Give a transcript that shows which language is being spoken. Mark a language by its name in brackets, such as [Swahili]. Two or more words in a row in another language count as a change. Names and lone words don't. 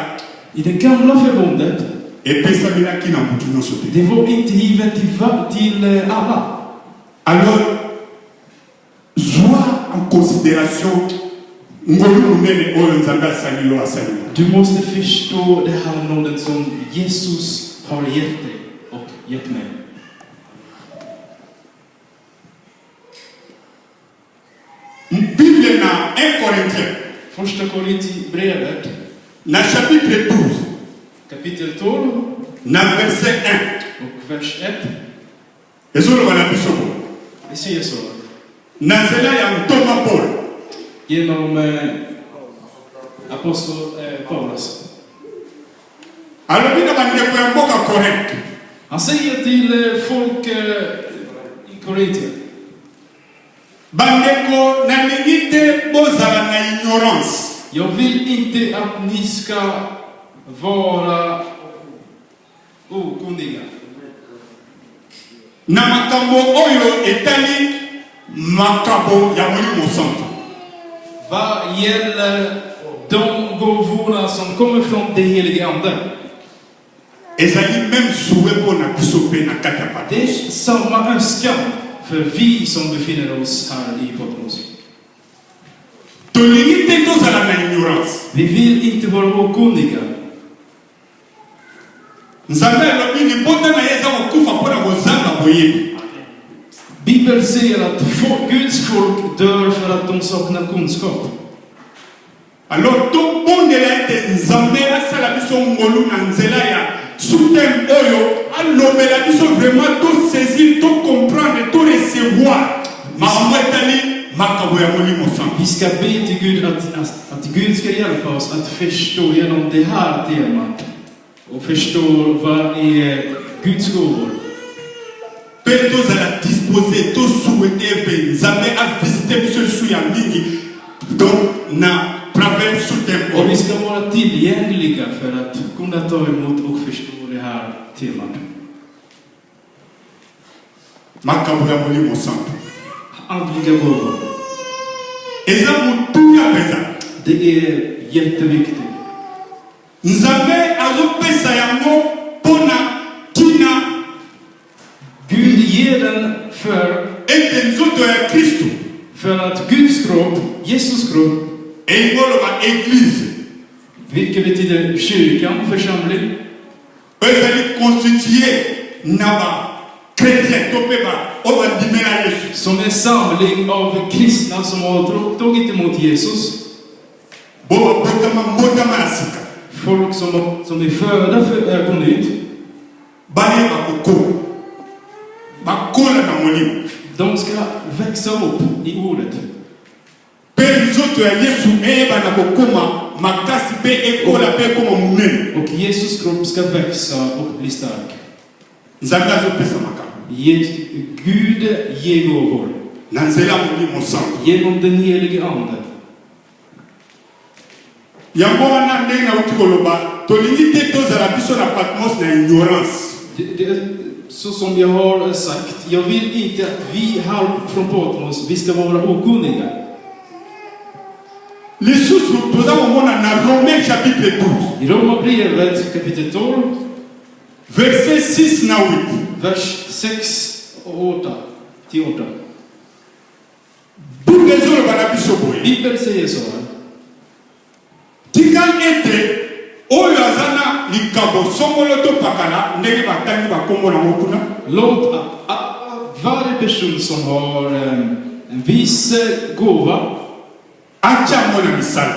[Swedish] I det gamla förbundet, [Lingala] epesamelaki na mutu nyonso te. [Swedish] det var inte givet till alla. [Lingala] Alors zwa [French] en considération [Lingala] ngolu munene oyo nzambe asali yo asali yo. [Swedish] Du måste förstå det här nåden som Jesus har gett dig och gett mig. [Lingala] Bible na 1 Corinthiens [Swedish] Första Korintierbrevet, [Lingala] na chapitre 12 [Swedish] kapitel 12 [Lingala] na verset 1 [Swedish] och vers 1. [Lingala] ezoloba na biso bo [Swedish] Vi säger så. [Lingala] na nzela ya ntoma Paul [Swedish] Genom apostel Paulus. [Lingala] alobi na bandeko ya mboka Korinte [Swedish] Han säger till folk i Korintien: [Lingala] bandeko nalingi te bozala na ignorance. [Swedish] jag vill inte att ni ska vara okunniga [Lingala] Na makambo oyo etali makambo ya molimo santo. [Swedish] vad gäller de gåvorna som kommer från det helige Ande. [Lingala] Ezali [French] même souhait pour [Lingala] na biso pe na kati ya [Swedish] Det Patmos. är samma önskan för vi som befinner oss här i Patmos. [Lingala] Tolingi te tozala na ignorance. [Swedish] Vi vill inte vara okunniga. [Lingala] Nzambe alobi libota na ye eza kokufa mpo na kozanga boyebi. [Swedish] Bibeln säger att Guds folk dör för att de saknar kunskap. [Lingala] Alors tobondela ete nzambe asala biso ngolu na nzela ya sutem oyo alobela biso vraiment tosaisir, tocomprendre, torecevoir makambo etali makambo ya molimo santo. [Swedish] Vi ska be till Gud att Gud ska hjälpa oss att förstå genom det här temat och förstå vad är Guds gåvor. [Lingala] Mpe tozala disposé tosouhaite mpe nzambe avisite biso lisusu ya mingi donc na travers sutem [Swedish] Och [Lingala] oyo. [Swedish] vi ska vara tillgängliga för att kunna ta emot och förstå det här temat. [Lingala] Makambo ya molimo santo [Swedish] Andliga gåvor. [Lingala] eza motuya mpenza. [Swedish] Det är jätteviktigt. [Lingala] Nzambe azopesa yango mpona tina [Swedish] Gud ger den [Lingala] ete nzoto ya Kristo [Swedish] för att Guds kropp, Jesus kropp, [Lingala] engoloba église [Swedish] vilket betyder kyrkan, församling, [Lingala] ezali constitué na bakrétien to mpe oyo bandimela Yesu. [Swedish] som en samling av kristna som har tagit emot Jesus. [Lingala] Bo babotama mbotama ya sika [Swedish] Folk som är födda på nytt. [Lingala] bayeba kokola bakola na molimo [Swedish] De ska växa upp i ordet. [Lingala] mpe nzoto ya Yesu eyebana kokoma makasi mpe ekola mpe ekoma monene. [Swedish] Och Jesus kropp ska växa och bli stark. [Lingala] Nzambe azopesa makambo [Swedish] Gud ger gåvor [Lingala] na nzela ya molimo santo. [Swedish] genom den helige Ande. [Lingala] Yango wana ndenge nauti koloba tolingi te tozala biso na Patmos na ignorance. [Swedish] Så som jag har sagt, jag vill inte att vi här från Patmos, vi ska vara okunniga. [Lingala] Lisusu toza komona na [French] Romains chapitre 12 [Swedish] I Romarbrevet kapitel 12, [Lingala] verset 6 na 8. [Swedish] vers 6 och 8 till 8. [Lingala] Bible ezoloba na biso boye [Swedish] Bibeln säger så här: [Lingala] tika ete oyo aza na likambo songolo to pakala ndenge batangi bakombo nango kuna [Swedish] låt varje person som har en viss gåva [Lingala] atya yango na misala